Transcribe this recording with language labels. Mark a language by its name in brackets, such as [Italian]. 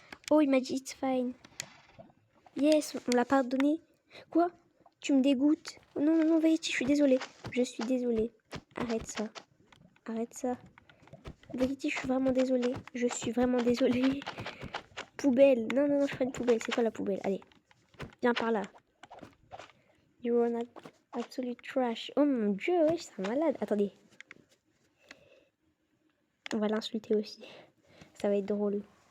[French] Oh, il m'a dit [English] it's fine. [French] Yes, on l'a pardonné. Quoi? Tu me dégoûtes. Oh, non, non, non, Verity, je suis désolée. Je suis désolée. Arrête ça. Arrête ça. Verity, je suis vraiment désolée. Je suis vraiment désolée. Poubelle. Non, non, non, je ferai une poubelle. C'est quoi la poubelle? Allez. Viens par là. [English] You're an absolute trash. [French] Oh mon dieu, ouais, c'est un malade. Attendez. On va l'insulter aussi. Ça va être drôle.